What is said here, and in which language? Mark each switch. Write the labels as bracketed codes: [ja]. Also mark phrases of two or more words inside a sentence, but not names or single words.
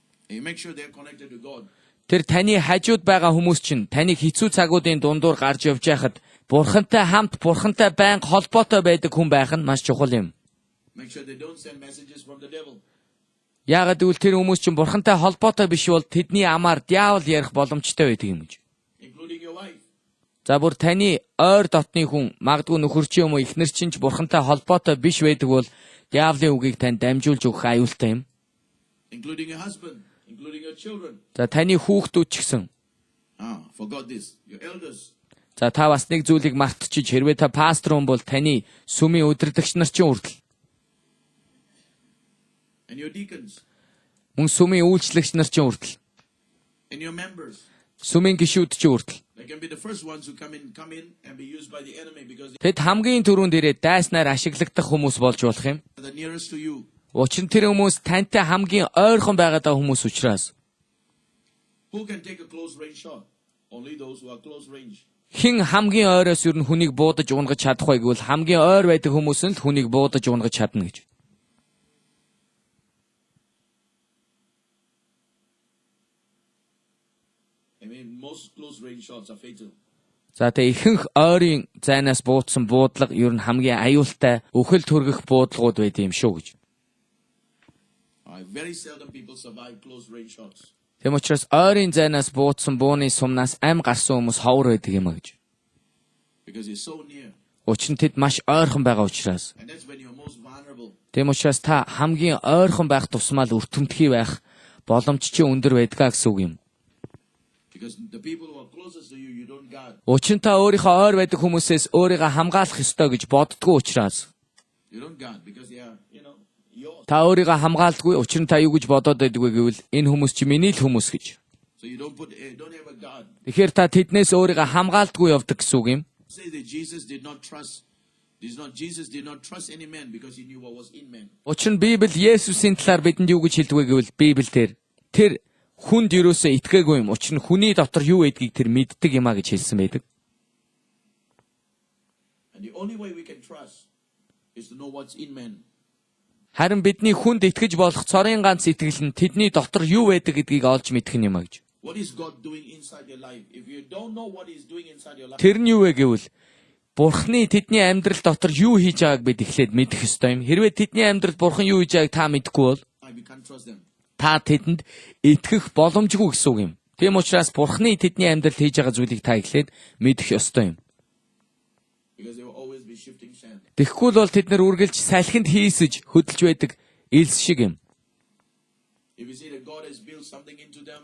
[en] You make sure they're connected to God. [mn] Тэр таны хажууд байгаа хүмүүс чинь таныг хэцүү цагуудын дундуур гарч явж байхад Бурхантай хамт Бурхантай байнга холбоотой байдаг хүн байх нь маш чухал юм. [en] Make sure they don't send messages from the devil. [mn] Яагаад гэвэл тэр хүмүүс чинь Бурхантай холбоотой биш бол тэдний амаар диавол ярих боломжтой байдаг юм гэж. [en] Including your wife. [mn] За бүр таны ойр дотны хүн магадгүй нөхөр чи юм уу эхнэр чинь ч Бурхантай холбоотой биш байдаг бол диаволын үгийг танд дамжуулж өгөх аюултай юм. [en] Including your husband. Including your children. [mn] За таны хүүхдүүд ч гэсэн. [en] Forgot this. Your elders. [mn] За та бас нэг зүйлийг мартчих. Хэрвээ та пастор хүн бол таны сүмийн удирдагч нар чинь хүртэл. [en] And your deacons. [mn] Мөн сүмийн үйлчлэгч нар чинь хүртэл. [en] And your members. [mn] Сүмийн гишүүд чинь хүртэл. [en] They can be the first ones who come in and be used by the enemy because [mn] Тэд хамгийн түрүүнд ирээд дайснаар ашиглагдах хүмүүс болж болох юм. [en] they're the nearest to you. [mn] Учир нь тэр хүмүүс тантай хамгийн ойрхон байгаад байгаа хүмүүс учраас. [en] Who can take a close range shot? Only those who are close range. [mn] Хин хамгийн ойроос юу н хүнийг буудаж унгаж чадах вэ гэвэл хамгийн ойр байдаг хүмүүс нь л хүнийг буудаж унгаж чадна гэж. [en] I mean, most close range shots are fatal. [mn] За тэгээ ихэнх ойрын зайнаас буудсан буудлага юу н хамгийн аюултай өхөл төргөх буудлагууд байд юм шүү гэж. [en] Very seldom people survive close range shots. [mn] Тэм учраас ойрын зайнаас буудсан бууны сумнаас ам гарсан хүмүүс ховор байдаг юм а гэж. [en] Because it's so near. [mn] Учир нь тэд маш ойрхон байгаа учраас. [en] And that's when you're most vulnerable. [mn] Тэм учраас та хамгийн ойрхон байх тусмаа л өртөмтгий байх боломж чинь өндөр байдгаа гэсэн үг юм. [en] Because the people who are closest to you, you don't guard. [mn] Учир нь та өөрийнхөө ойр байдаг хүмүүсээс өөрийгөө хамгаалах ёстой гэж боддгоо учраас. [en] You don't guard because they are, yours. [mn] Та өөрийгөө хамгаалдаггүй. Учир нь та юу гэж бодоод байдгүй гэвэл энэ хүмүүс чи миний л хүмүүс гэж. [en] So you don't have a guard. [mn] Тэгэхээр та тэднээс өөрийгөө хамгаалдаггүй явдаг гэсэн үг юм. [en] Say that Jesus did not trust any man because he knew what was in man. [mn] Учир нь Библи Есүсийн талаар бидэнд юу гэж хэлдэг вэ гэвэл Библиэлд тэр хүнд юусоо итгээгүй юм. Учир нь хүний дотор юу байдгийг тэр мэддэг юм а гэж хэлсэн байдаг. [en] And the only way we can trust is to know what's in man. [mn] Харин бидний хүнд итгэж болох цорын ганц итгэл нь тэдний дотор юу байдаг гэдгийг олж мэдэх юм а гэж. [en] What is God doing inside your life? If you don't know what he's doing inside your life. [mn] Тэр нь юу вэ гэвэл Бурхны тэдний амьдрал дотор юу хийж байгааг бид эхлээд мэдэх ёстой юм. Хэрвээ тэдний амьдрал Бурхан юу хийж байгааг та мэдэхгүй бол [en] we can't trust them. [mn] та тэдэнд итгэх боломжгүй гэсэн үг юм. Тийм учраас Бурхны тэдний амьдрал хийж байгаа зүйлийг та эхлээд мэдэх ёстой юм. [en] Because they will always be shifting sand. [mn] Тэгэхгүй бол тэд нар үргэлж салхинд хийсэж хөдөлж байдаг элс шиг юм. [en] If you see that God has built something into them